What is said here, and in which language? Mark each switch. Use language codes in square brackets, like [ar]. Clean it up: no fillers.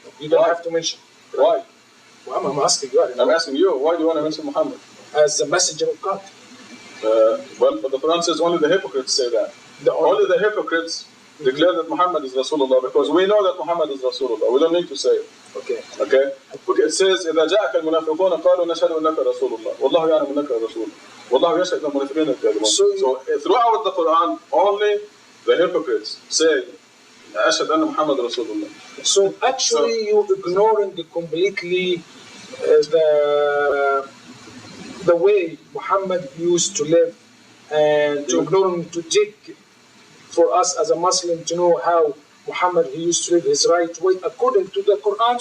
[en] You don't have to mention. Why? Well, I'm asking you. I'm asking you. Why do you want to mention Muhammad? As the messenger of God. Well, but the Quran says only the hypocrites say that. Only the hypocrites declare that Muhammad is Rasulullah because we know that Muhammad is Rasulullah. We don't need to say it. Okay. It says [ar] إذا جاءك المنافقون قالوا نشهد أنك رسول الله والله يعلم أنك رسول والله يشهد أن المنافقين الكاذبون. [en] So throughout the Quran, only the hypocrites say [ar] أشهد أن محمد رسول الله. [en] So actually, you're ignoring completely the way Muhammad used to live, and to ignoring to take for us as a Muslim to know how Muhammad he used to live his right way according to the Quran.